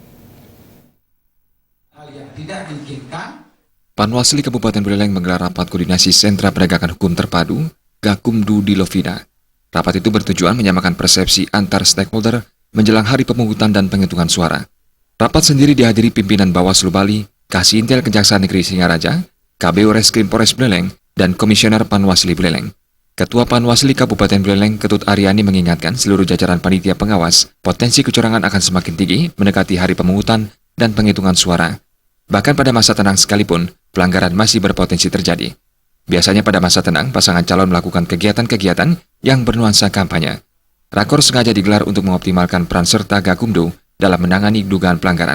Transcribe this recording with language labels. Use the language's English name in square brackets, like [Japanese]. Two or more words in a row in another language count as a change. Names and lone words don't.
[Indonesian] Panwasli Kabupaten Buleleng menggelar rapat koordinasi sentra penegakan hukum terpadu Gakumdu di Lovina. Rapat itu bertujuan menyamakan persepsi antar stakeholder menjelang hari pemungutan dan penghitungan suara. Rapat sendiri dihadiri pimpinan Bawaslu Bali, Kasih Intel Kejaksaan Negeri Singaraja, KBU Reskrim Polres Buleleng, dan Komisioner Panwasli Buleleng. Ketua Panwasli Kabupaten Buleleng, Ketut Aryani mengingatkan seluruh jajaran panitia pengawas, potensi kecurangan akan semakin tinggi mendekati hari pemungutan dan penghitungan suara. Bahkan pada masa tenang sekalipun, pelanggaran masih berpotensi terjadi. Biasanya pada masa tenang, pasangan calon melakukan kegiatan-kegiatan yang bernuansa kampanye. Rakor sengaja digelar untuk mengoptimalkan peran serta Gakumdu dalam menangani dugaan pelanggaran.